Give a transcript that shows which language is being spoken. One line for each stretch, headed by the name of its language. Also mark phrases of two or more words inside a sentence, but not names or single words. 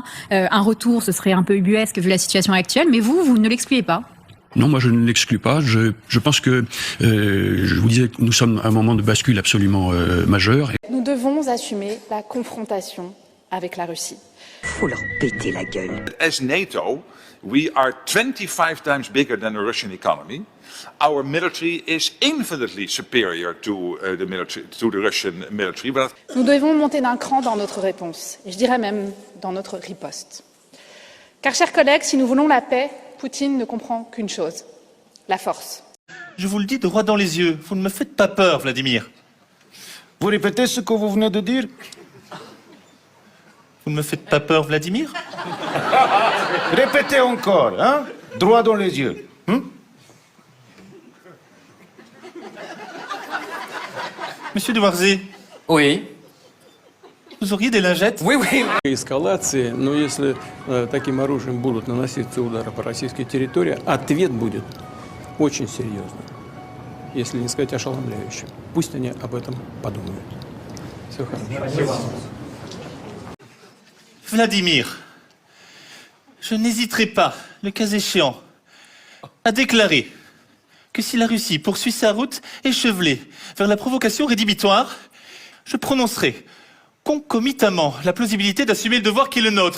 French: Un retour, ce serait un peu ubuesque vu la situation actuelle, mais vous ne l'excluez pas. Non, moi je ne l'exclus pas. Je pense que, je vous disais que nous sommes à un moment de bascule absolument majeur. Nous devons assumer la confrontation avec la Russie. Faut leur péter la gueule.
English: As NATO, we are 25 times bigger than the Russian economy. Our military is infinitely superior to the Russian military. But
French: Nous devons monter d'un cran dans notre réponse, et je dirais même dans notre riposte. Car, chers collègues, si nous voulons la paix, Poutine ne comprend qu'une chose, la force. Je vous le dis droit dans les yeux, vous ne me faites pas peur, Vladimir. Vous répétez ce que vous venez de dire? Vous ne me faites pas peur, Vladimir? Répétez encore, hein? Droit dans les yeux. Monsieur de Warzé. Oui. Vous auriez des lingettes? Oui, oui.
Russian: Эскалации, но если таким оружием будут наноситься удары по российской территории, ответ будет очень серьезным, если не сказать ошеломляющим. Пусть они об этом подумают. Всего хорошего.
French: Vladimir, je n'hésiterai pas, le cas échéant, à déclarer que si la Russie poursuit sa route échevelée vers la provocation rédhibitoire, je prononcerai concomitamment la plausibilité d'assumer le devoir qui est le nôtre.